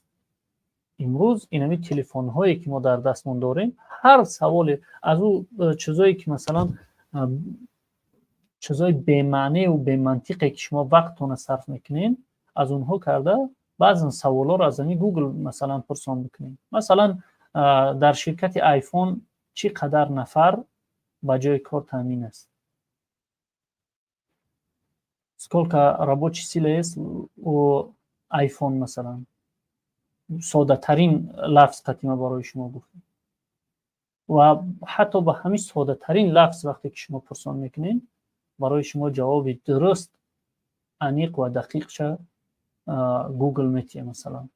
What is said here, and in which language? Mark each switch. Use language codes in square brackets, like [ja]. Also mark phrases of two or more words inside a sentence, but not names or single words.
[tg] امروز اینمی تلفن هایی که ما در دستمون داریم، هر سوال از او چیزایی که مثلا چیزای بی معنی و بی منطقی که شما وقتتون صرف میکنین، از اونها کرده بعضی سوالا رو از گوگل مثلا پرسان بکنین. مثلا در شرکت آیفون چقدر نفر به جای کار تامین است؟ [ru] сколько рабочей силы есть у iPhone مثلا؟ [tg] ساده ترین لفظ قدیما برای شما گفتم. و حتی با همین ساده ترین لفظ وقتی که شما پرسان میکنین، برای شما جواب درست، عمیق و دقیق شه گوگل میتیه مثلا.